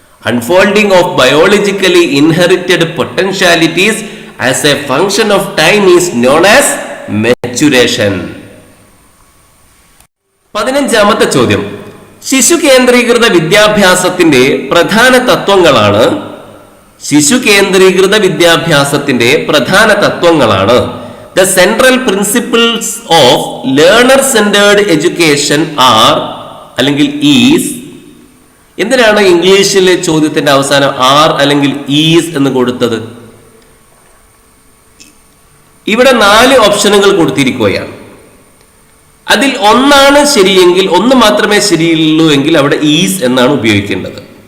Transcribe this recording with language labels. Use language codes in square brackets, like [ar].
[en] Unfolding of biologically inherited potentialities as a function of time is known as maturation. [ml] 15ാമത്തെ ചോദ്യം. ശിശു കേന്ദ്രീകൃത വിദ്യാഭ്യാസത്തിന്റെ പ്രധാന തത്വങ്ങളാണ്. ശിശു കേന്ദ്രീകൃത വിദ്യാഭ്യാസത്തിന്റെ പ്രധാന തത്വങ്ങളാണ് [en] The central principles of learner-centered education are [ml] അല്ലെങ്കിൽ [en] is. [ml] എന്തിനാണ് ഇംഗ്ലീഷിലെ ചോദ്യത്തിന്റെ അവസാനം ആർ അല്ലെങ്കിൽ ഈസ് എന്ന് കൊടുത്തത്? ഇവിടെ 4 ഓപ്ഷനുകൾ കൊടുത്തിരിക്കുകയാണ്. അതിൽ ഒന്നാണ് ശരിയെങ്കിൽ, ഒന്ന് മാത്രമേ ശരിയുള്ളൂ എങ്കിൽ അവിടെ ഈസ് എന്നാണ് ഉപയോഗിക്കേണ്ടത്.